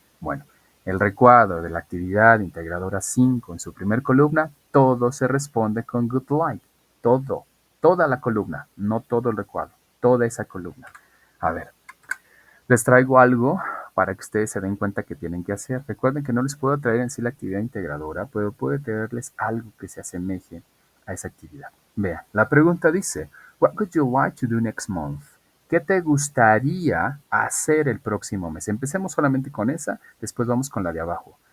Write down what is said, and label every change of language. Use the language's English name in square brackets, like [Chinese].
[Spanish] Bueno, el recuadro de la actividad integradora 5 en su primer columna, todo se responde con good like, todo, toda la columna, no todo el recuadro, toda esa columna. A ver, les traigo algo para que ustedes se den cuenta que tienen que hacer. Recuerden que no les puedo traer en sí la actividad integradora, pero puedo traerles algo que se asemeje a esa actividad. Vean, la pregunta dice, [English] What would you like to do next month? [Spanish] ¿Qué te gustaría hacer el próximo mes? Empecemos solamente con esa, después vamos con la de abajo.